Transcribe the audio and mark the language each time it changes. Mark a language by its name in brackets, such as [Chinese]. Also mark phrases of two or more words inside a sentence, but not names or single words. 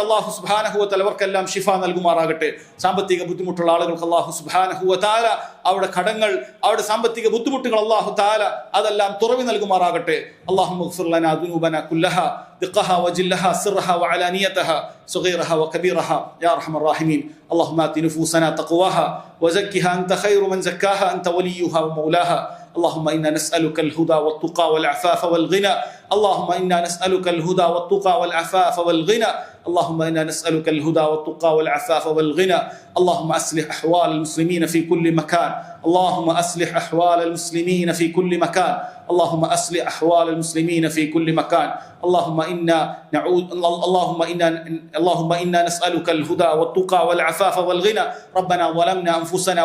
[Arabic] الله سبحانه وتعالى [Malayalam] അവർക്കെല്ലാം ശിഫ നൽകുമാറാകട്ടെ. സാമ്പത്തിക ബുദ്ധിമുട്ടുള്ള ആളുകൾക്ക് [Arabic] الله سبحانه وتعالى [Malayalam] അവരുടെ കടങ്ങൾ, അവരുടെ സാമ്പത്തിക ബുദ്ധിമുട്ടുകൾ [Arabic] الله تعالى [Malayalam] അതെല്ലാം തുറവി നൽകുമാറാകട്ടെ. [Arabic] اللهم اغفر لنا ذنوبنا كلها دقها وجلها سرها وعلانيتها صغيرها وكبيرها يا أرحم الراحمين. اللهم آت نفوسنا تقواها وزكها أنت خير من زكاها أنت وليها ومولاها. اللهم إنا نسألك الهدى والتقى والعفاف والغنى. اللهم إنا نسألك الهدى والتقى والعفاف والغنى اللهم إنا نسألك الهدى والتقى والعفاف والغنى اللهم أصلح أحوال المسلمين في كل مكان اللهم أصلح أحوال المسلمين في كل مكان اللهم أصلح أحوال المسلمين في كل مكان اللهم إنا نسألك الهدى والتقى والعفاف والغنى ربنا ظلمنا أنفسنا